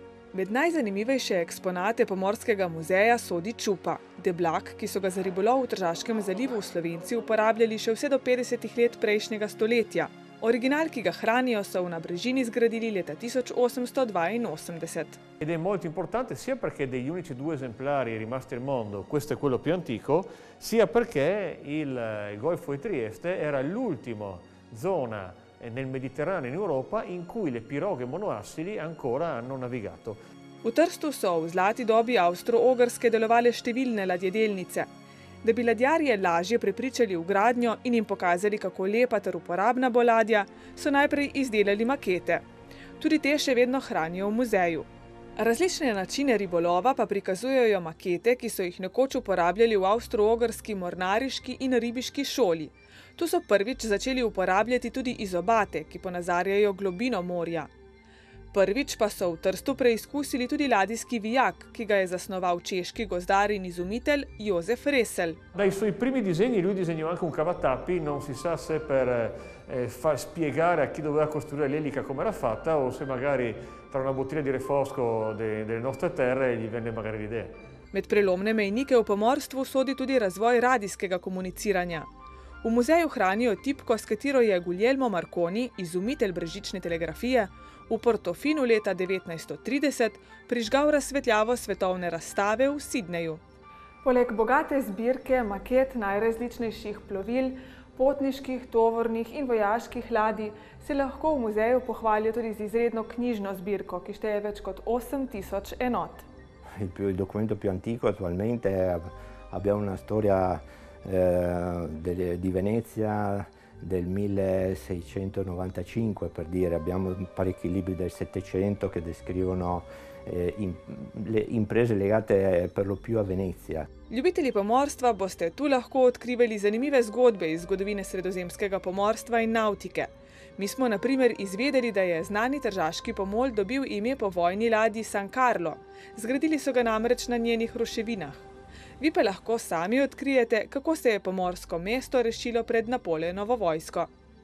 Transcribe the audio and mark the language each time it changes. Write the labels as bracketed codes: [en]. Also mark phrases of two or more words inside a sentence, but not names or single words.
[sl] Med najzanimivejše eksponate Pomorskega muzeja sodi čupa, deblak, ki so ga za ribolov v Tržaškem zalivu Slovenci uporabljali še vse do 50 let prejšnjega stoletja. Original, ki ga hranijo, so v Nabrežini zgradili leta 1882. [it] Ed è molto importante sia perché degli unici 2 esemplari rimasti al mondo, questo è quello più antico, sia perché il Golfo di Trieste era l'ultima zona nel Mediterraneo in Europa in cui le piroghe monoassili ancora hanno navigato. [sl] V Trstu so v zlati dobi Avstro-Ogrske delovale številne ladjedelnice. Da bi ladjarje lažje prepričali v gradnjo in jim pokazali, kako lepa ter uporabna bo ladja, so najprej izdelali makete. Tudi te še vedno hranijo v muzeju. Različne načine ribolova pa prikazujejo makete, ki so jih nekoč uporabljali v Avstro-Ogrski mornariški in ribiški šoli. Tu so prvič začeli uporabljati tudi izobate, ki ponazarjajo globino morja. Prvič pa so v Trstu preizkusili tudi ladijski vijak, ki ga je zasnoval češki gozdar in izumitelj Josef Resel. [it] Dai suoi primi disegni lui disegnò anche un cavatappi, non si sa se per far spiegare a chi doveva costruire l'elica come era fatta o se magari tra una bottiglia di refosco delle nostre terre gli venne magari l'idea. [sl] Med prelomne mejnike v pomorstvu sodi tudi razvoj radijskega komuniciranja. V muzeju hranijo tipko, s katero je Guglielmo Marconi, izumitelj brezžične telegrafije, v Portofinu leta 1930 prižgal razsvetljavo svetovne razstave v Sidneju. Poleg bogate zbirke maket najrazličnejših plovil, potniških, tovornih in vojaških ladij se lahko v muzeju pohvalijo tudi z izredno knjižno zbirko, ki šteje več kot 8000 enot. [it] Il documento più antico attualmente abbiamo una storia di Venezia del 1695, per dire. Abbiamo parecchi libri del Settecento che descrivono le imprese legate per lo più a Venezia. [sl] Ljubitelji pomorstva boste tu lahko odkrivali zanimive zgodbe iz zgodovine sredozemskega pomorstva in nautike. Mi smo na primer izvedeli, da je znani tržaški pomol dobil ime po vojni ladji San Carlo. Zgradili so ga namreč na njenih ruševinah. Vi pa lahko sami odkrijete, kako se je pomorsko mesto rešilo pred Napoleonovo vojsko.